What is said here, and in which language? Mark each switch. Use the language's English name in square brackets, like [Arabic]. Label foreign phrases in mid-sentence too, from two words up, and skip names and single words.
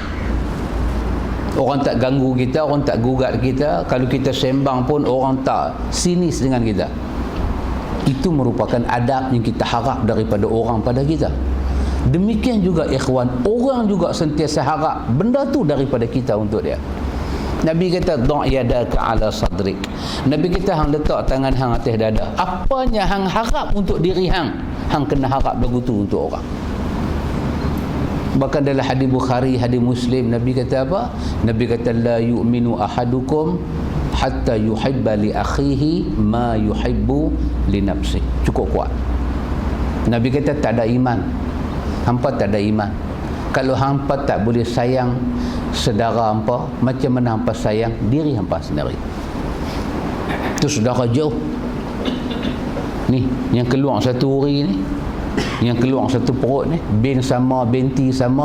[Malay] Orang tak ganggu kita, orang tak gugat kita. Kalau kita sembang pun orang tak sinis dengan kita. Itu merupakan adab yang kita harap daripada orang pada kita. Demikian juga ikhwan, orang juga sentiasa harap benda tu daripada kita untuk dia. Nabi kata [Arabic] ضع يدك على صدرك. [Malay] Nabi kata hang letak tangan hang atas dada. Apanya hang harap untuk diri hang, hang kena harap lagu tu untuk orang. Bahkan dalam hadis Bukhari, hadis Muslim, Nabi kata apa? Nabi kata [Arabic] لا يؤمن أحدكم حتى يحب لأخيه ما يحب لنفسي. [Malay] Cukup kuat. Nabi kata tak ada iman, hampa tak ada iman kalau hampa tak boleh sayang saudara hampa macam mana hampa sayang diri hampa sendiri. Itu saudara jauh ni, yang keluar satu uri ni, yang keluar satu perut ni, bin sama, binti sama.